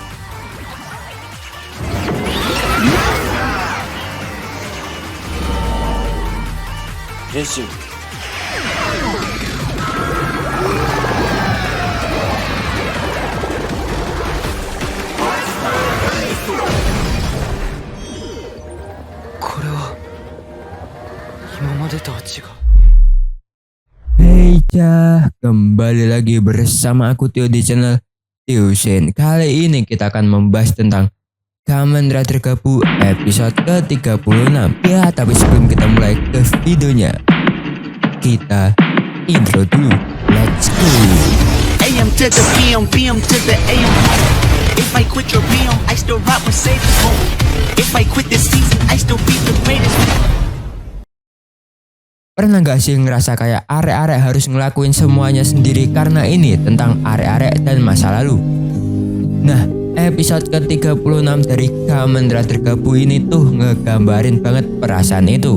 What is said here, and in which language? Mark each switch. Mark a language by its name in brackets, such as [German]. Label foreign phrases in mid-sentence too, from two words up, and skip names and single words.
[Japanese] 変身。これは今までとは違う。 [Indonesian] Hey cah, kembali lagi bersama aku Tio di channel Tio Shen. Kali ini kita akan membahas tentang Kamen Rider Gabu episode ke-36. Ya, tapi sebelum kita mulai ke videonya, kita intro dulu. [English] Let's go. AM to the PM, PM to the AM. If I quit your PM, I still rock with Save Home. If I quit this season, I still be the greatest. [Indonesian] Pernah gak sih ngerasa kayak arek-arek harus ngelakuin semuanya sendiri karena ini tentang arek-arek dan masa lalu? Nah, episode ke-36 dari Kamen Rider Gabu ini tuh ngegambarin banget perasaan itu.